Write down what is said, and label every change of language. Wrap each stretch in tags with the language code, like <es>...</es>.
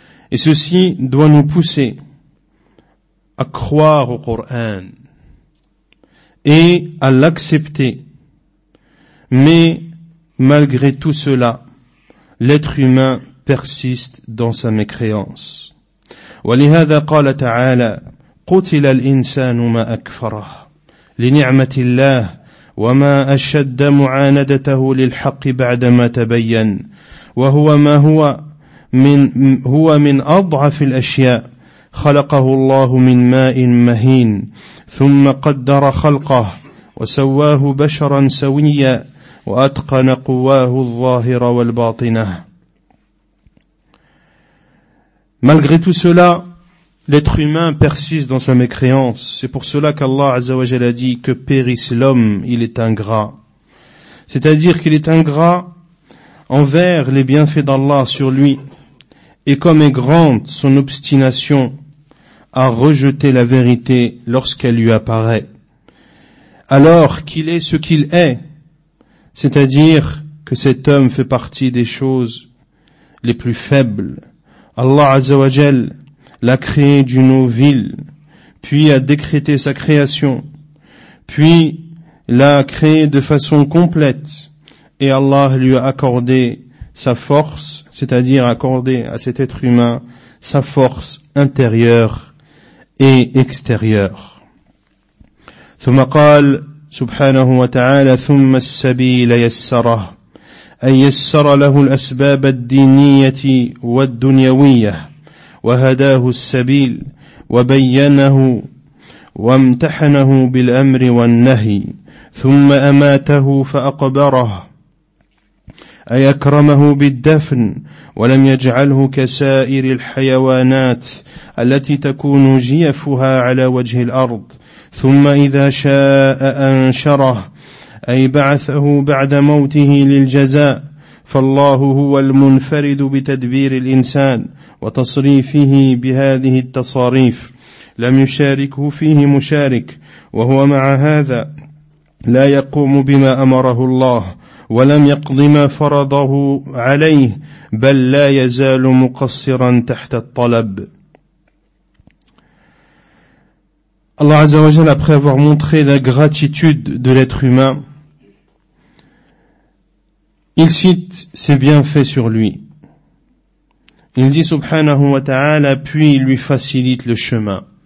<fr>Et ceci doit nous pousser à croire au Coran et à l'accepter. Mais malgré tout cela, l'être humain persiste dans sa mécréance.</fr> <ar>وَلِهَذَا قَالَ تَعَالَى قُتِلَ الْإِنسَانُ مَا أَكْفَرَهُ لِنِعْمَةِ اللَّهِ وما أشد معاندته للحق بعدما تبين وهو ما هو من هو من أضعف الأشياء خلقه الله من ماء مهين ثم قدر خلقه وسواه بشرا سويا وأتقن قواه الظاهر والباطنة.</ar> <fr>Malgré tout cela, l'être humain persiste dans sa mécréance. C'est pour cela qu'Allah Azza wa Jalla a dit que périsse l'homme, il est ingrat. C'est-à-dire qu'il est ingrat envers les bienfaits d'Allah sur lui. Et comme est grande son obstination à rejeter la vérité lorsqu'elle lui apparaît. Alors qu'il est ce qu'il est, c'est-à-dire que cet homme fait partie des choses les plus faibles. Allah Azza wa Jalla l'a créé d'une eau vile, puis a décrété sa création, puis l'a créé de façon complète, et Allah lui a accordé sa force, c'est-à-dire accordé à cet être humain sa force intérieure et extérieure.</fr> <ar>ثم قال سبحانه وتعالى ثم السبيل يسره أن يسر له الأسباب الدينية والدنيوية وهداه السبيل وبينه وامتحنه بالأمر والنهي ثم أماته فأقبره أي أكرمه بالدفن ولم يجعله كسائر الحيوانات التي تكون جيفها على وجه الأرض ثم إذا شاء أنشره أي بعثه بعد موته للجزاء فالله هو المنفرد بتدبير الإنسان وتصريفه بهذه التصاريف لم يشاركه فيه مشارك وهو مع هذا لا يقوم بما أمره الله ولم يقض ما فرضه عليه بل لا يزال مقصرا تحت الطلب.</ar> <fr>الله عز وجل après avoir montré la gratitude de l'être humain, il cite ses bienfaits sur lui. Il dit subhanahu wa ta'ala, puis il lui facilite le chemin.</fr>